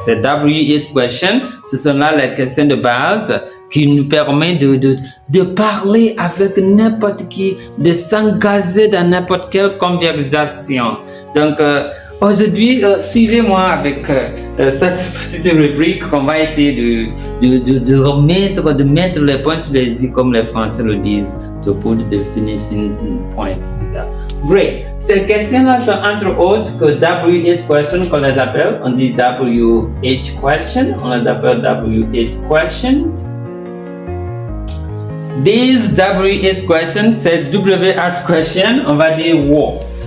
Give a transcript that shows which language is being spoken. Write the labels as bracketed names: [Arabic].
[French] Ces WH question, ce sont là les questions de base qui nous permettent de parler avec n'importe qui, de s'engager dans n'importe quelle conversation. Donc, aujourd'hui, suivez-moi avec cette petite rubrique qu'on va essayer de mettre les points sur les i comme les Français le disent. [English] To put the finishing point. Great. [French] Ces questions-là sont entre autres que WH question qu'on les appelle. On dit WH question. On les appelle WH questions. [English] These WH questions, [French] c'est WH question. On va dire what.